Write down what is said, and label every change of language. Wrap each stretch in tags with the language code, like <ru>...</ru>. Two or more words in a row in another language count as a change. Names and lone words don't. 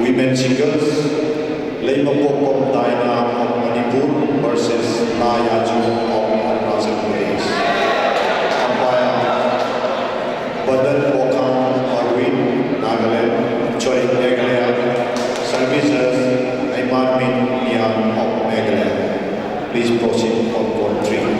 <en>Women singles, Leibapokpok Daina of Manipur versus Na Yaju of Arunachal Pradesh. Umpire Badan Bokham Arvind, Nagaland, Choi Meghalaya. Services Aiman Min Niam of Meghalaya. Please proceed on court 3.</en>